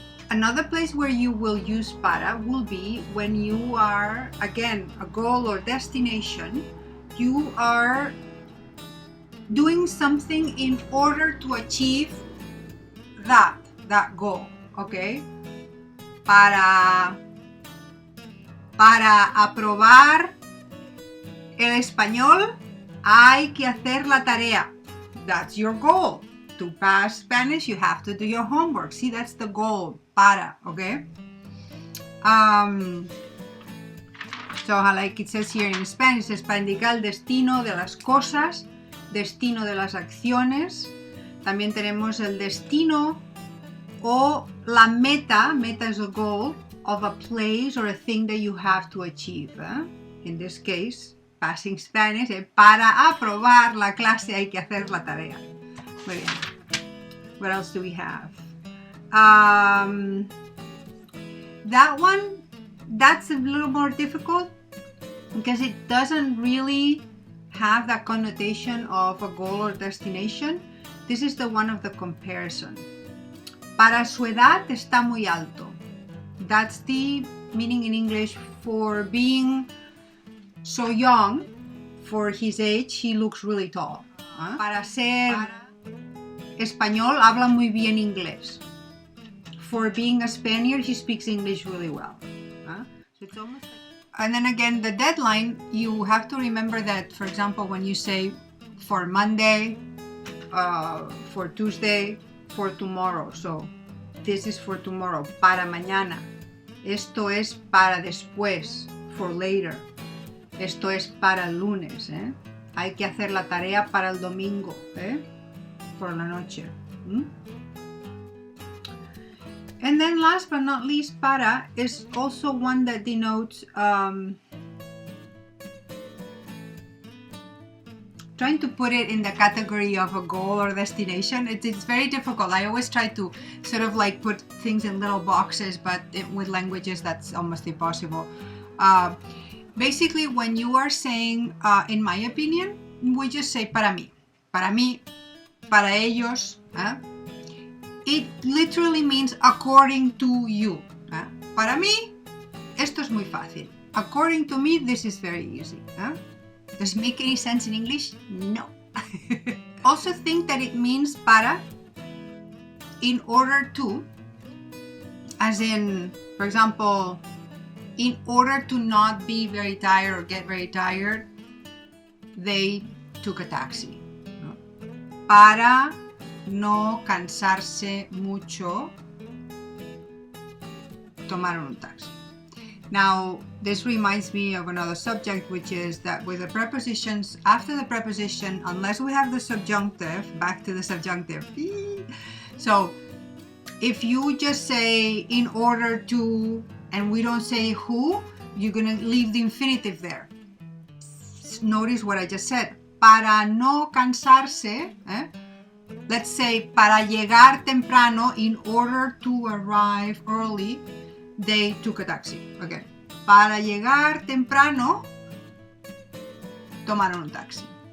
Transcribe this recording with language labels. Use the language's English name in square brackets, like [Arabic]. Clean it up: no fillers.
[English] Another place where you will use para will be when you are, again, a goal or destination. You are doing something in order to achieve that goal, okay? [Spanish] Para aprobar el español hay que hacer la tarea. [English] That's your goal. To pass Spanish, you have to do your homework. See, that's the goal. Para, okay? So, like it says here in Spanish, [Spanish] es para indicar el destino de las cosas, destino de las acciones. También tenemos el destino o la meta. [English] Meta is a goal of a place or a thing that you have to achieve. In this case, passing Spanish, [Spanish] para aprobar la clase hay que hacer la tarea. Muy bien. [English] What else do we have? That one, that's a little more difficult because it doesn't really have that connotation of a goal or destination. This is the one of the comparison. [Spanish] Para su edad está muy alto. [English] That's the meaning in English for being so young. For his age, he looks really tall. [Spanish] Para ser español, habla muy bien inglés. [English] For being a Spaniard, he speaks English really well. So it's almost like... And then again, the deadline, you have to remember that, for example, when you say for Monday, for Tuesday, for tomorrow. So this is for tomorrow, [Spanish] para mañana. Esto es para después, [English] for later. [Spanish] Esto es para el lunes. Hay que hacer la tarea para el domingo. por la noche. [English] And then last but not least, para is also one that denotes trying to put it in the category of a goal or destination. It's very difficult. I always try to sort of like put things in little boxes, but with languages that's almost impossible. Basically, when you are saying, in my opinion, we just say [Spanish] para mí, para ellos. [English] It literally means according to you. [Spanish] Para mí, esto es muy fácil. [English] According to me, this is very easy. Does it make any sense in English? No. Also think that it means para, in order to, as in, for example, in order to not be very tired or get very tired, they took a taxi. [Spanish] Para no cansarse mucho, tomaron un taxi. [English] Now, this reminds me of another subject, which is that with the prepositions, after the preposition, unless we have the subjunctive, back to the subjunctive. So, if you just say in order to, and we don't say who, you're going to leave the infinitive there. Notice what I just said. [Spanish] Para no cansarse, [English] let's say [Spanish] para llegar temprano, [English] in order to arrive early, they took a taxi. Okay. [Spanish] Para llegar temprano, tomaron un taxi.